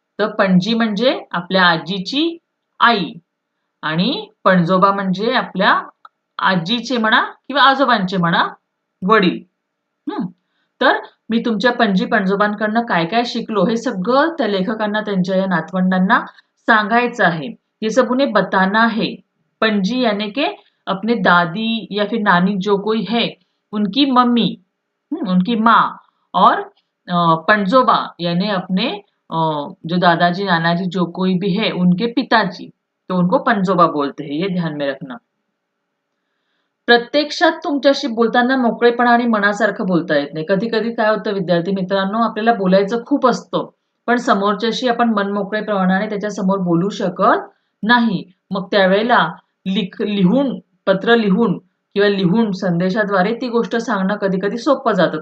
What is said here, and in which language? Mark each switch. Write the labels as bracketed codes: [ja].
[mr] तर पणजी म्हणजे आपल्या आजीची आई आणि पणजोबा म्हणजे आपल्या आजीचे म्हणा किंवा आजोबांचे म्हणा वडील. तर मी तुमच्या पणजी पणजोबांकडनं काय काय शिकलो हे सगळं त्या लेखकांना त्यांच्या या नातवंडांना सांगायचं है. [hi] ये सब उन्हें बताना है. पणजी यानी के अपने दादी या फिर नानी जो कोई है उनकी मम्मी, उनकी माँ, और पणजोबा यानी अपने जो दादाजी नानाजी जो कोई भी है उनके पिताजी, तो उनको पणजोबा बोलते हैं, ये ध्यान में रखना. [mr] प्रत्यक्षात तुमच्याशी बोलताना मोकळेपणा आणि मनासारखं बोलता येत नाही. कधी कधी काय होतं विद्यार्थी मित्रांनो, आपल्याला बोलायचं खूप असतं पण समोरच्याशी आपण मनमोकळेपणाने त्याच्या समोर बोलू शकत नाही. मग त्यावेळेला लिहून, पत्र लिहून किंवा लिहून संदेशाद्वारे ती गोष्ट सांगणं कधी कधी सोपं जातं.